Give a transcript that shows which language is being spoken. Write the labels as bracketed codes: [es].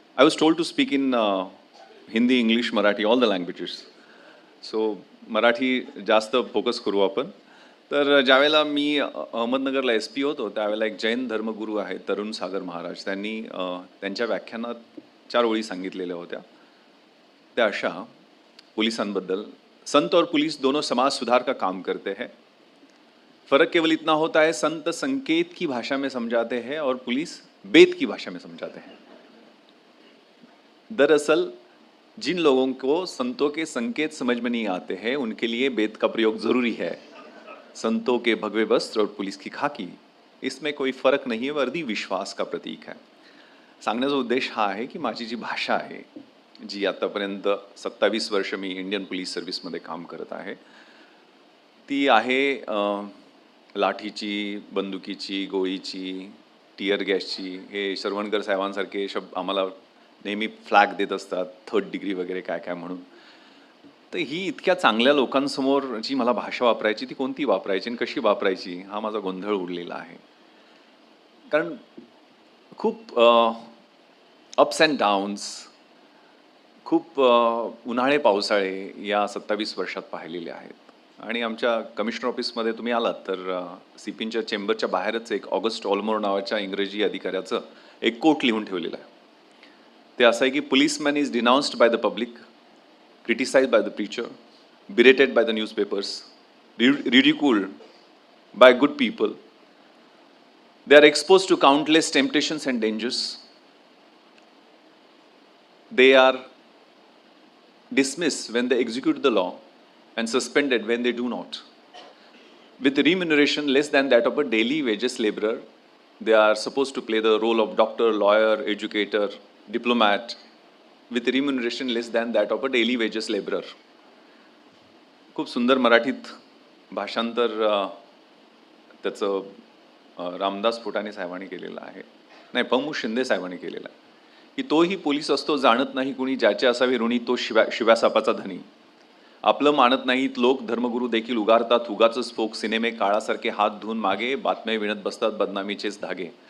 [en] I was told to speak in Hindi, English, Marathi, all the languages. [mr] So Marathi जास्त focus करू आपण. तर ज्यावेळेला मी अहमदनगरला एस पी होतो त्यावेळेला एक जैन धर्मगुरू आहेत तरुण सागर महाराज, त्यांनी त्यांच्या व्याख्यानात 4 ओळी सांगितलेल्या होत्या. त्या अशा पोलिसांबद्दल: [hi] संत और पुलिस दोनों समाज सुधार का काम करते हैं. फर्क केवल इतना होता है, संत संकेत की भाषा में समझाते हैं और पुलिस बेत की भाषा में समझाते हैं. दरअसल जिन लोगों को संतों के संकेत समझ में नहीं आते हैं उनके लिए बेत का प्रयोग जरूरी है. संतों के भगवे वस्त्र और पुलिस की खाकी, इसमें कोई फरक नहीं है, वर्दी विश्वास का प्रतीक है. [mr] सांगण्याचा उद्देश हा आहे की माझी जी भाषा आहे, जी आतापर्यंत 27 वर्ष मी इंडियन पोलीस सर्व्हिसमध्ये काम करत आहे, ती आहे लाठीची, बंदुकीची, गोळीची, टियर गॅसची. हे शरवणकर साहेबांसारखे शब्द आम्हाला नेहमी फ्लॅग देत असतात, 3rd डिग्री वगैरे काय काय म्हणून. तर ही इतक्या चांगल्या लोकांसमोर जी मला भाषा वापरायची ती कोणती वापरायची आणि कशी वापरायची हा माझा गोंधळ उडलेला आहे. कारण खूप अप्स अँड डाऊन्स, खूप उन्हाळे पावसाळे या 27 वर्षात पाहिलेले आहेत. आणि आमच्या कमिशनर ऑफिसमध्ये तुम्ही आलात तर सीपींच्या चेंबरच्या बाहेरच एक ऑगस्ट ऑलमोर नावाच्या इंग्रजी अधिकाऱ्याचं एक कोट लिहून ठेवलेलं आहे. ते असं आहे की [en] Policeman is denounced by the public, criticized by the preacher, berated by the newspapers, ridiculed by good people. They are exposed to countless temptations and dangers. They are dismissed when they execute the law and suspended when they do not. With remuneration less than that of a daily wages laborer, they are supposed to play the role of doctor, lawyer, educator, diplomat, with remuneration less than that of a daily wages laborer. [mr] खूप सुंदर मराठीत भाषांतर त्याचं रामदास फुटाणे साहेबांनी केलेलं आहे, नाही पमू शिंदे साहेबांनी केलेलं आहे, की तोही पोलीस असतो जाणत नाही कुणी, ज्याचे असावे ऋणी तो शिव्यासापाचा धनी. आपलं मानत नाहीत लोक, धर्मगुरू देखील उगारतात उगाच फोक सिनेमे, काळासारखे हात धुवून मागे बातम्या विणत बसतात बदनामीचेच धागे.